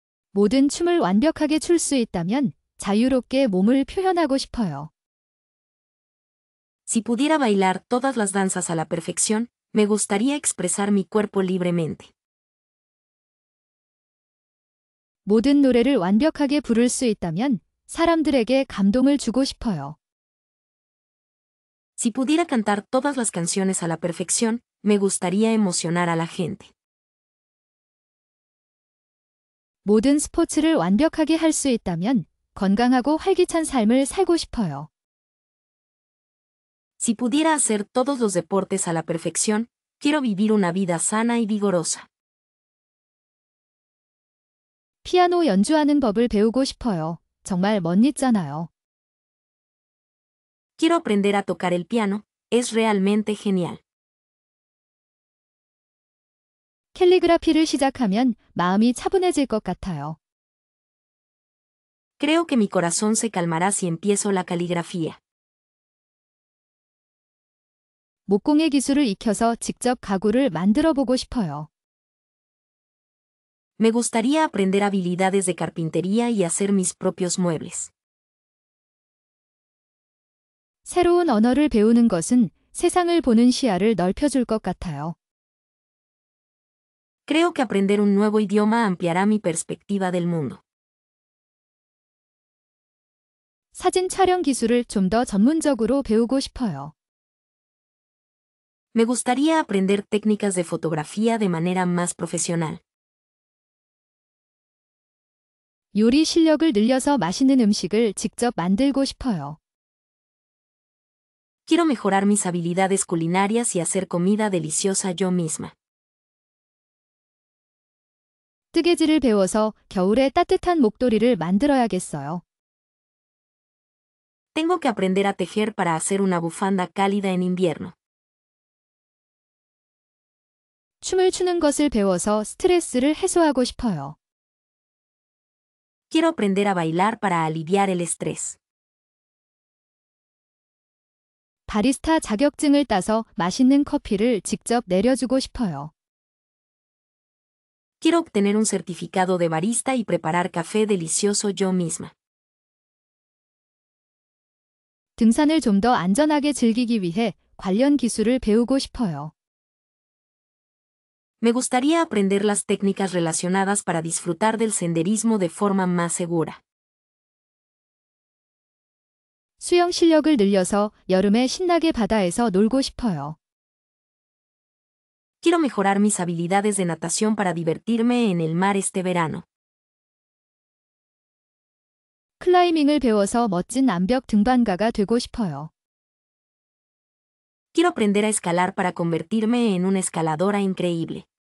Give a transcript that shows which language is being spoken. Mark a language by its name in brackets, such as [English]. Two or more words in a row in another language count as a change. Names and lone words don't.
[Korean] 모든 춤을 완벽하게 출 수 있다면 자유롭게 몸을 표현하고 싶어요. [Spanish] Si pudiera bailar todas las danzas a la perfección, me gustaría expresar mi cuerpo libremente. [Korean] 모든 노래를 완벽하게 부를 수 있다면 사람들에게 감동을 주고 싶어요. [Spanish] Si pudiera cantar todas las canciones a la perfección, me gustaría emocionar a la gente. [Korean] 모든 스포츠를 완벽하게 할 수 있다면 건강하고 활기찬 삶을 살고 싶어요. [Spanish] Si pudiera hacer todos los deportes a la perfección, quiero vivir una vida sana y vigorosa. [Korean] 피아노 연주하는 법을 배우고 싶어요. 정말 멋있잖아요. [Spanish] Quiero aprender a tocar el piano, es realmente genial. [Korean] 캘리그라피를 시작하면 마음이 차분해질 것 같아요. [Spanish] Creo que mi corazón se calmará si empiezo la caligrafía. [Korean] 목공의 기술을 익혀서 직접 가구를 만들어 보고 싶어요. [Spanish] Me gustaría aprender habilidades de carpintería y hacer mis propios muebles. [Korean] 새로운 언어를 배우는 것은 세상을 보는 시야를 넓혀줄 것 같아요. [Spanish] Creo que aprender un nuevo idioma ampliará mi perspectiva del mundo. [Korean] 사진 촬영 기술을 좀 더 전문적으로 배우고 싶어요. [Spanish] Me gustaría aprender técnicas de fotografía de manera más profesional. [Korean] 요리 실력을 늘려서 맛있는 음식을 직접 만들고 싶어요. [Spanish] Quiero mejorar mis habilidades culinarias y hacer comida deliciosa yo misma. [Korean] 뜨개질을 배워서 겨울에 따뜻한 목도리를 만들어야겠어요. [Spanish] Tengo que aprender a tejer para hacer una bufanda cálida en invierno. [Korean] 춤을 추는 것을 배워서 스트레스를 해소하고 싶어요. [Spanish] Quiero aprender a bailar para aliviar el estrés. [Korean] 바리스타 자격증을 따서 맛있는 커피를 직접 내려주고 싶어요. [Spanish] Quiero obtener un certificado de barista y preparar café delicioso yo misma. [Korean] 등산을 좀 더 안전하게 즐기기 위해 관련 기술을 배우고 싶어요. [Spanish] Me gustaría aprender las técnicas relacionadas para disfrutar del senderismo de forma más segura. [Korean] 수영 실력을 늘려서 여름에 신나게 바다에서 놀고 싶어요. [Spanish] Quiero mejorar mis habilidades de natación para divertirme en el mar este verano. [Korean] 클라이밍을 배워서 멋진 암벽 등반가가 되고 싶어요. [Spanish] Quiero aprender a escalar para convertirme en una escaladora increíble.